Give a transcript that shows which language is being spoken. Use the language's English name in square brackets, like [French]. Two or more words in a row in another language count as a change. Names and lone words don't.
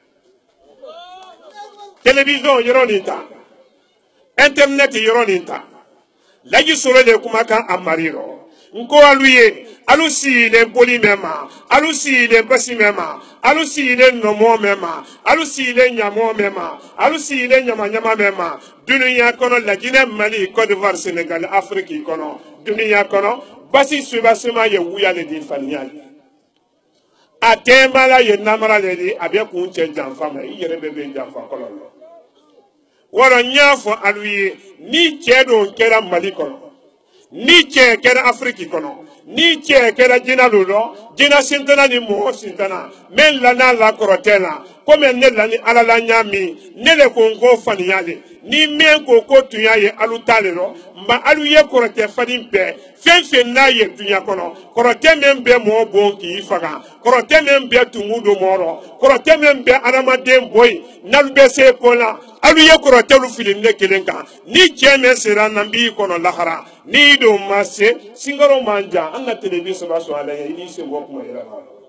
[Bambara] télévision yɔrɔ nin ta internet yɔrɔ nin ta laji sɔrɔ de kumakan a mari rɔ nko alu ye alu sigilen boli mɛ ma alu sigilen basi mɛ ma alu sigilen nɔmɔ mɛ ma alu sigilen ɲamɔ mɛ ma alu sigilen ɲamaɲama mɛ ma dunuya kɔnɔ lajinɛ mali Côte d'Ivoire Sénégal Afrique kɔnɔ dunuya kɔnɔ basi subasima ye wuya le di faniya le a tɛmala ye namara le di a bɛ kun cɛ janfa ma i yɛrɛ bɛ bɛ janfa kɔlɔlɔ wɔrɔ n y'a fɔ alu ye ni cɛ don kɛra mali kɔnɔ ni cɛ kɛra Afrique kɔnɔ ni cɛ kɛra jinɛ lo rɔ jinɛ sintana ni mɔgɔ sintana mɛ lana la kɔrɔtɛ la komi ne la ni ala la ɲami ne le ko n ko faniya le ni mɛ ko tunya ye alu ta le rɔ nba alu ye kɔrɔtɛ fani bɛɛ fɛn fɛn n'a ye dunya kɔnɔ kɔrɔtɛ min bɛ mɔgɔ bon k'i faga kɔrɔtɛ min bɛ tumu do mɔgɔ rɔ kɔrɔtɛ min bɛ adamaden bɔ yen n'alu bɛ se ko la alu ye kɔrɔtɛlu fili ne kelen kan ni cɛ min sera nan b'i kɔnɔ lahara ni do ma se singaro man jan an ka télévision saba sɔn ala ye i b'i se bɔ kuma yɛrɛ ma